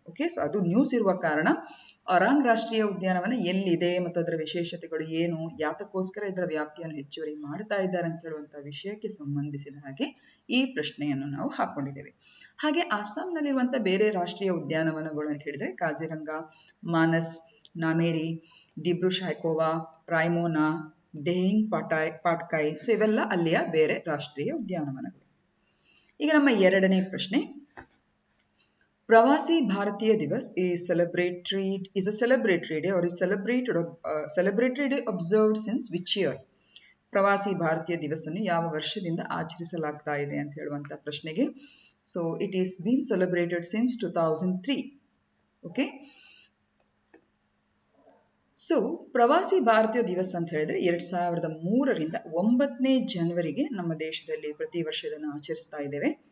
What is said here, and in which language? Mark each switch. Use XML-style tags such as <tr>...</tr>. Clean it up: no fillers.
<kn>Okay, so ಅದು news ಇರುವ ಕಾರಣ ಅರಾಂಗ್ ರಾಷ್ಟ್ರೀಯ ಉದ್ಯಾನವನ ಎಲ್ಲಿದೆ ಮತ್ತು ಅದರ ವಿಶೇಷತೆಗಳು ಏನು, ಯಾತಕ್ಕೋಸ್ಕರ ಇದರ ವ್ಯಾಪ್ತಿಯನ್ನು ಹೆಚ್ಚುವರಿ ಮಾಡ್ತಾ ಇದ್ದಾರೆ ಅಂತ ಹೇಳುವಂತಹ ವಿಷಯಕ್ಕೆ ಸಂಬಂಧಿಸಿದ ಹಾಗೆ ಈ ಪ್ರಶ್ನೆಯನ್ನು ನಾವು ಹಾಕೊಂಡಿದ್ದೇವೆ. ಹಾಗೆ ಅಸ್ಸಾಂನಲ್ಲಿರುವಂತಹ ಬೇರೆ ರಾಷ್ಟ್ರೀಯ ಉದ್ಯಾನವನಗಳು ಅಂತ ಹೇಳಿದ್ರೆ ಕಾಜಿರಂಗ, ಮಾನಸ್, ನಾಮೇರಿ, ಡಿಬ್ರು ಸೈಖೋವಾ, ರಾಯ್ಮೋನಾ, ಡೆಹಿಂಗ್ ಪಾಟ್ಕಾಯ್, ಸೊ ಇವೆಲ್ಲ ಅಲ್ಲಿಯ ಬೇರೆ ರಾಷ್ಟ್ರೀಯ ಉದ್ಯಾನವನಗಳು. ಈಗ ನಮ್ಮ ಎರಡನೇ ಪ್ರಶ್ನೆ,</kn> <en>Pravasi Bharatiya Divas is a celebratory day or is celebratory day observed since which year?</en> <kn>ಪ್ರವಾಸಿ ಭಾರತೀಯ ದಿವಸನ್ನು ಯಾವ ವರ್ಷದಿಂದ ಆಚರಿಸಲಾಗ್ತಾ ಇದೆ ಅಂತ ಹೇಳುವಂತ ಪ್ರಶ್ನೆಗೆ, so</kn> <en>It is been celebrated since 2003.</en> <kn>Okay, so ಪ್ರವಾಸಿ ಭಾರತೀಯ ದಿವಸ್ ಅಂತ ಹೇಳಿದ್ರೆ 2003ರಿಂದ 9ನೇ ಜನವರಿಗೆ ನಮ್ಮ ದೇಶದಲ್ಲಿ ಪ್ರತಿ ವರ್ಷ ಇದನ್ನು ಆಚರಿಸ್ತಾ ಇದ್ದೇವೆ.</kn>